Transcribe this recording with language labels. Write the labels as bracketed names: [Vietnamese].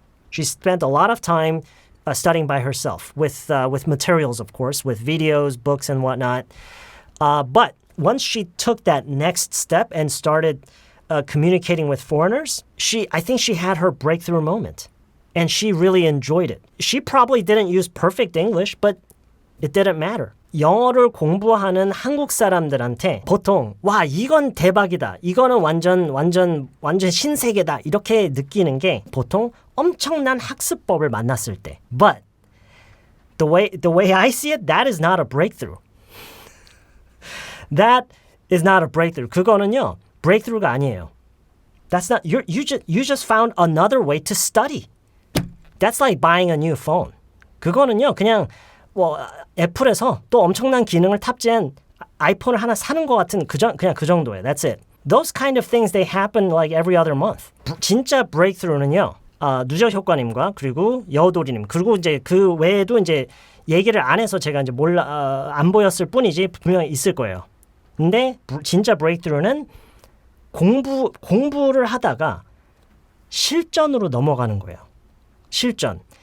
[English] She spent a lot of time studying by herself with materials, of course, with videos, books, and whatnot. But once she took that next step and started communicating with foreigners, I think she had her breakthrough moment, and she really enjoyed it. She probably didn't use perfect English, but it didn't matter. [Korean] 영어를 공부하는 한국 사람들한테 보통 와 이건 대박이다. 이거는 완전 신세계다. 이렇게 느끼는 게 보통 엄청난 학습법을 만났을 때. [English] But the way I see it, that is not a breakthrough. That is not a breakthrough. [Korean] 그거는요. breakthrough가 아니에요. [English] That's not you just found another way to study. That's like buying a new phone. [Korean] 그거는요. 그냥 애플에서 또 엄청난 기능을 탑재한 아이폰을 하나 사는 것 같은 그냥 그 정도예요. [English] That's it. Those kind of things, they happen like every other month. [Korean] 진짜 breakthrough는요. 누적 효과님과 그리고 여우도리님 그리고 이제 그 외에도 이제 얘기를 안 해서 제가 이제 안 보였을 뿐이지 분명히 있을 거예요. 근데 진짜 breakthrough는 공부를 하다가 실전으로 넘어가는 거예요. 실전.